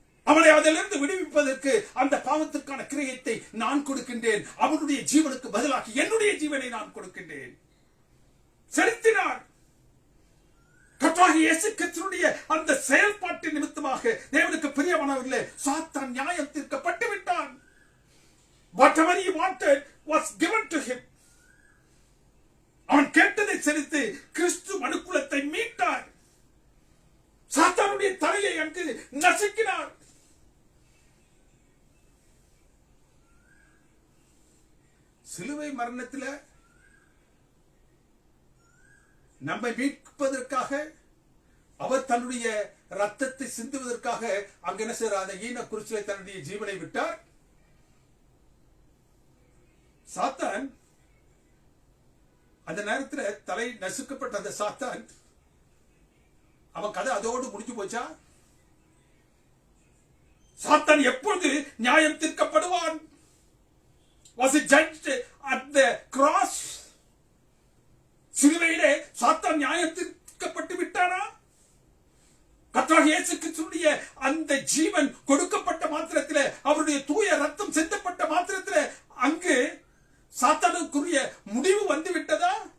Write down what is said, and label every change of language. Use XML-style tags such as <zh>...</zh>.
<ta>அவனை அதிலிருந்து விடுவிப்பதற்கு அந்த பாவத்திற்கான கிரியத்தை நான் கொடுக்கின்றேன். அவனுடைய ஜீவனுக்கு பதிலாக என்னுடைய ஜீவனை நான் கொடுக்கின்றேன். செலுத்தினார். கர்த்தராகிய இயேசு கிறிஸ்துவினுடைய அந்த செயல்பாட்டின் நிமித்தமாக தேவனுக்கு பிரியமானவர்களே, சாத்தான் நியாயம் தீர்க்கப்பட்டு விட்டான்.</ta> <en>Whatever he wanted was given to him.</en> <ta>அவன் கேட்டதை செலுத்தி கிறிஸ்து மனுக்குலத்தை மீட்டார். சாத்தானுடைய தலையை அங்கு நசுக்கினார். சிலுவை மரணத்தில் நம்மை மீட்பதற்காக அவர் தன்னுடைய ரத்தத்தை சிந்துவதற்காக அங்கு என்ன செய்யறார்? அந்த ஈன குருசிலே தன்னுடைய ஜீவனை விட்டார். சாத்தான் அந்த நேரத்தில் தலை நசுக்கப்பட்ட அந்த சாத்தான் அவன் கதை அதோடு முடிஞ்சு போச்சா? சாத்தான் எப்பொழுது நியாயம் தீர்க்கப்படுவான்?</ta> <en>Was he judged at the cross?</en> <ta>சிலுவையிலே சாத்தான் நியாயம் தீர்க்கப்பட்டு விட்டானா? கர்த்தராகிய இயேசு கிறிஸ்துவினுடைய அந்த ஜீவன் கொடுக்கப்பட்ட மாத்திரத்தில், அவருடைய தூய ரத்தம் சிந்தப்பட்ட மாத்திரத்தில் அங்கு சாத்தானுக்குரிய முடிவு வந்து விட்டதா?</ta>